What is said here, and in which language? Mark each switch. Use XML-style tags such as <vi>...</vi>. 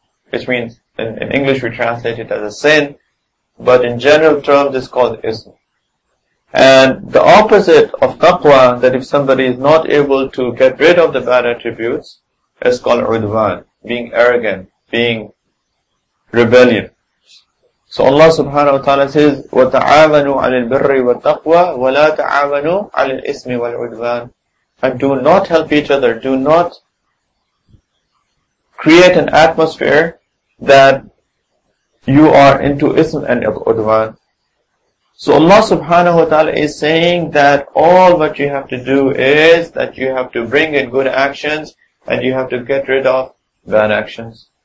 <en>Which means, in English we translate it as a sin, but in general terms it's called ism. And the opposite of taqwa, that if somebody is not able to get rid of the bad attributes, is called udwan, being arrogant, being rebellion.</en> <ar>So Allah subhanahu wa ta'ala says, وَتَعَاوَنُوا عَلَى الْبِرِّ وَالتَّقْوَى وَلَا تَعَاوَنُوا عَلَى الْإِثْمِ وَالْعُدْوَانِ.</ar> <en>And do not help each other, do not create an atmosphere that you are into ism and udwan. So Allah subhanahu wa ta'ala is saying that all what you have to do is that you have to bring in good actions and you have to get rid of bad actions.</en>